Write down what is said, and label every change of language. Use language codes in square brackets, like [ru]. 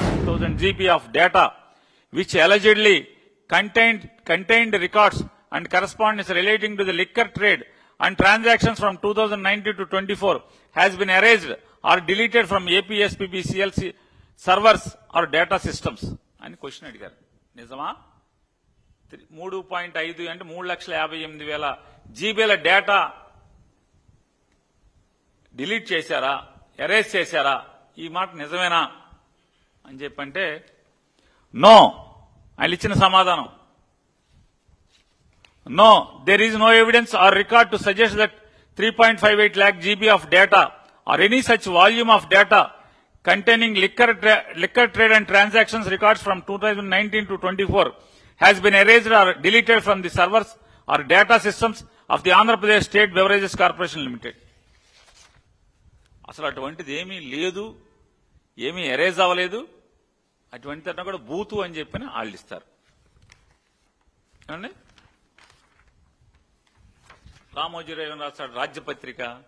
[en] 36,000 GB of data, which allegedly contained records and correspondence relating to the liquor trade and transactions from 2019 to 24 has been erased or deleted from APSPB CLC servers or data systems. [te] And question adigaru. Nijama? 3.5 అంటే 3,58,000 జీబీల data delete చేశారా, erase చేశారా, ఈ మాట నిజమేనా అని చెప్పంటే no. ఆయన ఇచ్చిన సమాధానం no, [en] there is no evidence or record to suggest that 3.58 lakh GB of data or any such volume of data containing liquor trade and transactions records from 2019 to 24 has been erased or deleted from the servers or data systems of the Andhra Pradesh State Beverages Corporation Limited. [te] అసలు అటువంటిది ఏమీ లేదు, ఏమీ erase అవ్వలేదు. అటువంటి కూడా బూతు అని చెప్పిన వాళ్ళు ఇస్తారు. ఏమండి, రామోజీరావు ఏమని రాస్తాడు, రాజ్యపత్రిక.